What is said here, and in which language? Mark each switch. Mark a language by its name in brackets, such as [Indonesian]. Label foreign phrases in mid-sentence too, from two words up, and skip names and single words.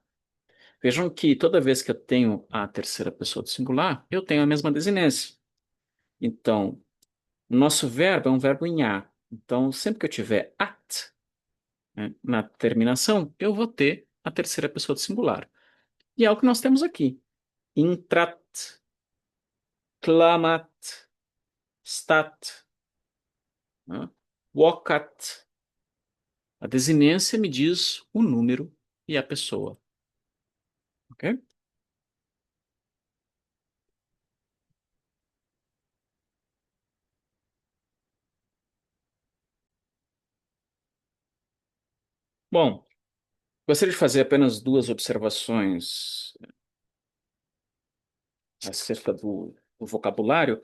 [Portuguese] Vejam que toda vez que eu tenho a terceira pessoa do singular, eu tenho a mesma desinência. Então, o nosso verbo é um verbo em a. Então, sempre que eu tiver at, né, na terminação, eu vou ter a terceira pessoa do singular. E é o que nós temos aqui. [Latin] Intrat, clamat, stat, [Portuguese] né? Vocat. A desinência me diz o número e a pessoa. Ok? Bom, gostaria de fazer apenas duas observações acerca do vocabulário.